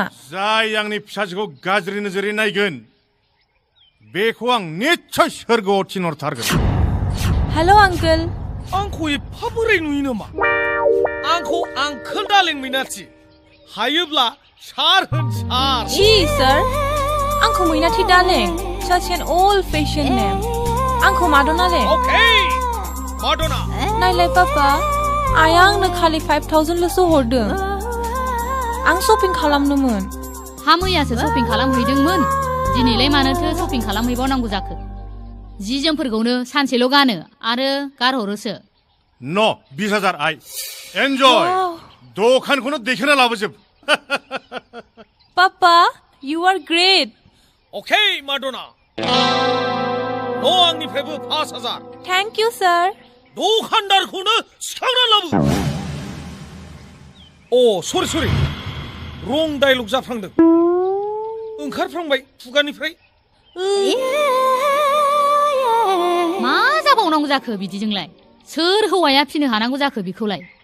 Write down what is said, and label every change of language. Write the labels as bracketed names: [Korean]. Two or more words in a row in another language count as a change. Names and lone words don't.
[Bodo] जाय आंनि फिसाजोखौ गाज्रि नोजोरै नायगोन बेखौ आं निस्सय सोरगोआव थिनहरथारगोन हेल' आंकोल आंखौ एफा बोराय नुयो नामा आंखौ आंकोल डार्लिं मैनाथि हायोब्ला सार होन सार जी सर आंखौ मैनाथि डार्लिं [English] such an old fashioned name [Bodo] आंखौ मादना ले अके मादना नायलाय पापा आइया आंनो खालि 5,000 ल'सो हरदों आं शपिं खालामनोमोन हा मैयासो शपिं खालामहैदोंमोन दिनैलाय मानोथो शपिं खालामहैबावनांगौ जाखो जि जोमफोरखौनो सानसेल' गानो आरो गारहरोसो न 20,000 आइ एन्जय दखानखौनो देखोना लाबोजोब [English] पापा you are great [Bodo] अके मादना न' आंनिफ्रायबो 5,000 [English] thank you sir [Bodo] दखानदारखौनो सिखांना लाबो अ सरि रं डायलग जाफ्लांदों ओंखारफ्लांबाय खुगानिफ्राय मा जाबावनांगौ जाखो बिदिजोंलाय सोर हौवाया फिनो हानांगौ जाखो बिखौलाय